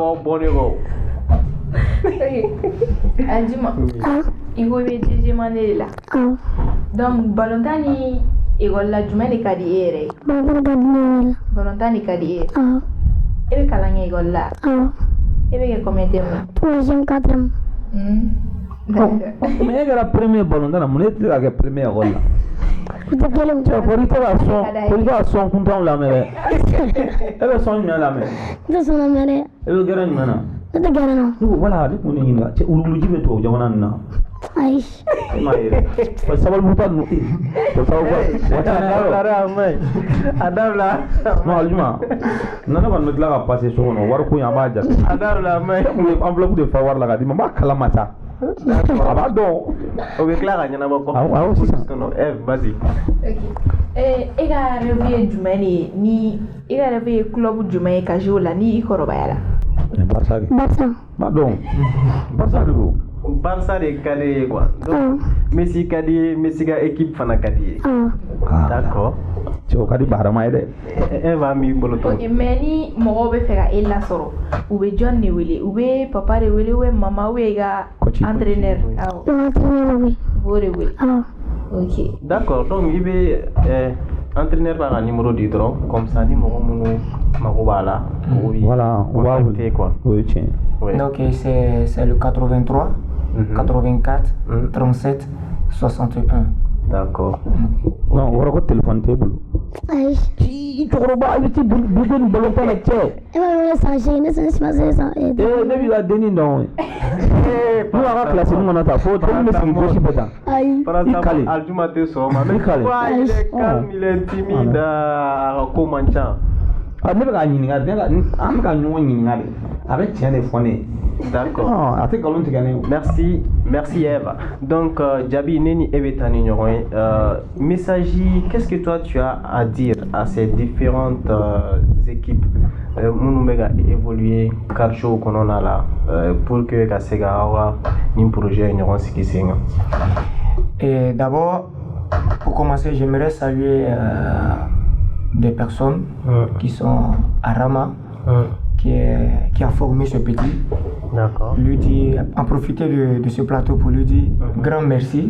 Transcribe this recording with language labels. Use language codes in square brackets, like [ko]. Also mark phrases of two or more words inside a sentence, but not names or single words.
[bm] awɔ bɔ ne kɔ aljuma i ko i bɛ [fr] deuxième année [bm] de la donc balontan ni école la jumɛn de ka di e yɛrɛ ye balontan de ka di e ye e bɛ kalan kɛ école la e bɛ kɛ [fr] combien de mois troisième quatrième [bm] mais e kɛra premier balontan na mun e tɛ se ka kɛ premier école la cɛ ko i tɛ ka sɔn kuntanw lamɛn dɛ e bɛ sɔn jumɛn lamɛn n tɛ sɔn lamɛn dɛ e bɛ gɛrɛ jumɛn na ne tɛ gɛrɛ na ne ko voilà ne kun ne ɲininka cɛ wuluwuluji bɛ tubabu jamana nin na ayi e m'a ye dɛ sabalibuta ninnu o sababu a dabila non aljuma na ne kɔni bɛ tila ka passer so kɔnɔ wari ko in an b'a jate a dabila a maɲi e kun bɛ enveloppe de fa wari la ka di ma n b'a kalama sa a b'a dɔn. O bɛ tila ka ɲɛnabɔ kɔfɛ. Awɔ sisan. [fr] Vas-y. [bm] E ka rêve ye jumɛn de ye ni e ka rêve ye club jumɛn ye ka jouer o la ni i kɔrɔbayara? Barça de. Barça. B'a dɔn. Barça de don. Barça de ka di ye quoi. Donc Messi ka di ye, Messi ka équipe fana ka di ye. [fr] D'accord. [bm] Cɛw ka di Baharama ye dɛ. E b'a min bolo tɔ. Ok, mais ni mɔgɔw bɛ fɛ ka e lasɔrɔ u bɛ jɔn de wele? U bɛ papa de wele [fr] ou maman [bm] ou i ka entraîneur? Awɔ. Entraîneur wele. O de wele. Awɔ. [fr] Ok. [bm] D'accord, donc i bɛ entraîneur b'a ka numéro di dɔrɔn [fr] comme ça [bm] ni mɔgɔ minnu mago b'a la. [fr] Voilà, on va contacter quoi. Oui, tiens. Donc c'est le 83 84 37 61. D'accord. Non, [bm] wɔrɔ ko téléphone t'e bolo. Ayi. Ci cɛkɔrɔba i bɛ ti boli ni balon na cɛ. E b'a wele san seegin ne san saba san. Ne b'i ka denni dɔn. N'u y'a ka classe kɔnɔ ta fo denni bɛ sigi gauche fɛ tan. Ayi. I kale. Aljuma tɛ sɔn ma. I kale. [fr] Il est calme, il est timide, [bm] a ka ko man ca. Ne bɛ k'a ɲininka an bɛ ka ɲɔgɔn ɲininka de a bɛ tiɲɛ de fɔ ne ye. [fr] D'accord. [bm] A tɛ nkalon tigɛ ne ye. [fr] Merci Eve. [bm] Donc Djaby ne ni e bɛ taa ni ɲɔgɔn ye. [fr] Message, qu'est-ce que toi tu as à dire à ces différentes équipes [bm] minnu bɛ ka évoluer quartier kɔnɔna la [fr] pour que [bm] ka se ka aw ka nin projet ɲɔgɔn sigi sen kan? [fr] Et d'abord, pour commencer, j'aimerais saluer des personnes qui sont à Rama, qui a formé ce petit. D'accord. Lui dire, en profiter de ce plateau pour lui dire grand merci.